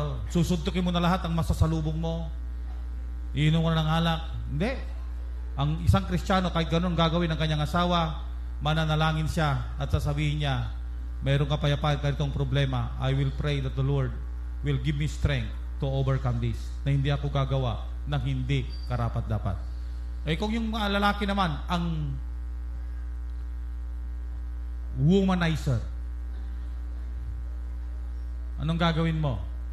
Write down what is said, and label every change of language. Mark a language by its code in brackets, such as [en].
[tl] Susuntukin mo na lahat ang masasalubong mo? Iinom ka na ng alak? Hindi. Ang isang Kristiyano, kahit ganun gagawin ng kanyang asawa, mananalangin siya at sasabihin niya, mayroong kapayapaan ka itong problema. [en] I will pray that the Lord will give me strength to overcome this. [tl] Na hindi ako gagawa ng hindi karapat-dapat. Eh kung yung mga lalaki naman, ang womanizer, anong gagawin mo?